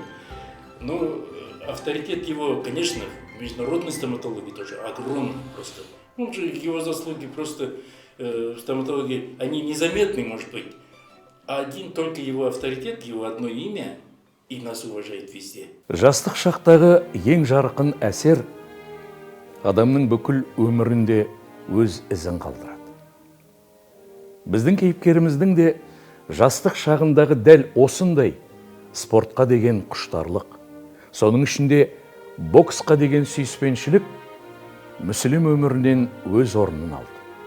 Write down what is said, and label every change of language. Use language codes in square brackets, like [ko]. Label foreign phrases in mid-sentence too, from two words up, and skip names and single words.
[ru] Но авторитет его, конечно, в международной стоматологии тоже огромный просто. Ну, его заслуги просто в стоматологии, они незаметны, может быть. А один только его авторитет, его одно имя, и нас уважает везде. [kk] Жастық шақтағы ең жарқын әсер адамның бүкіл өмірінде өз ізін қалдырады. Біздің кейіпкеріміздің де жастық шағындағы дәл осындай спортқа деген құштарлық, соның ішінде боксқа деген сүйіспеншілік мүсілім өмірінен өз орнын алды.